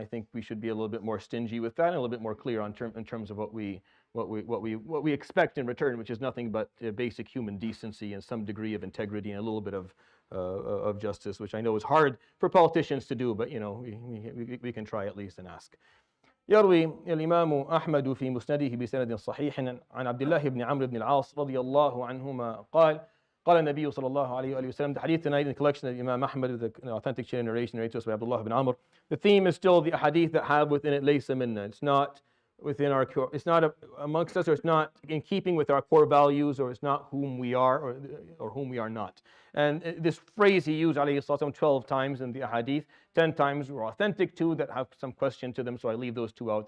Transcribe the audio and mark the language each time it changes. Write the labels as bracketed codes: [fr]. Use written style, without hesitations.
[en] And I think we should be a little bit more stingy with that and a little bit more clear in terms of what we expect in return, which is nothing but basic human decency and some degree of integrity and a little bit of justice, which I know is hard for politicians to do, but we can try at least and ask. [ar] يروي الإمام أحمد في مسنده بسند صحيح عن عبدالله بن عمرو بن العاص رضي الله عنهما قال النبي صلى الله عليه وآله وسلم. [en] The hadith tonight in the collection of Imam Ahmad with the authentic chain narration narrated to us by Abdullah ibn Amr. The theme is still the hadith that have within it [ar] laysa minna. [en] It's not within our core, it's not amongst us, or it's not in keeping with our core values, or it's not whom we are or whom we are not. And this phrase he used, alayhi salatu 12 times in the hadith, 10 times were authentic, 2 that have some question to them, so I leave those 2 out.